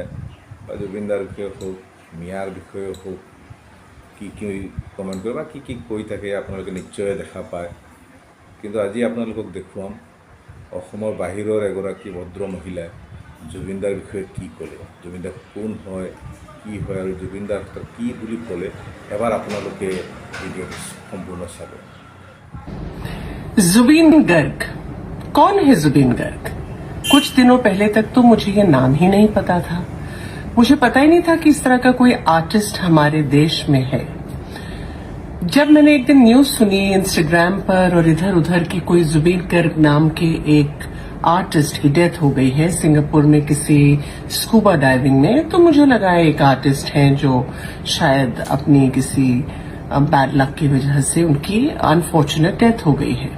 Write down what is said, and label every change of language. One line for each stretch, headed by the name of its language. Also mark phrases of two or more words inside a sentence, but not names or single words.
Assamese: বা জুবিনদাৰ বিষয়ে হওক, মিয়াৰ বিষয়ে হওক, কি কমেণ্ট কৰে বা কি কৈ থাকে আপোনালোকে নিশ্চয় দেখা পায়। কিন্তু আজি আপোনালোকক দেখুৱাম অসমৰ বাহিৰৰ এগৰাকী ভদ্ৰ মহিলাই জুবিনদাৰ বিষয়ে কি ক'লে, জুবিনদা কোন হয়, কি হয় আৰু জুবিনদাৰ কি বুলি ক'লে। এবাৰ আপোনালোকে ভিডিঅ'টো সম্পূৰ্ণ চাব।
Hindi: जुबिन गर्ग, कौन है जुबिन गर्ग? कुछ दिनों पहले तक तो मुझे ये नाम ही नहीं पता था। मुझे पता ही नहीं था कि इस तरह का कोई आर्टिस्ट हमारे देश में है। जब मैंने एक दिन न्यूज सुनी इंस्टाग्राम पर और इधर उधर की कोई जुबिन गर्ग नाम के एक आर्टिस्ट की डेथ हो गई है सिंगापुर में किसी
English: scuba diving
Hindi: में, तो मुझे लगा एक आर्टिस्ट हैं जो शायद अपनी किसी
English: bad luck
Hindi: की वजह से उनकी
English: unfortunate death
Hindi: हो गई है।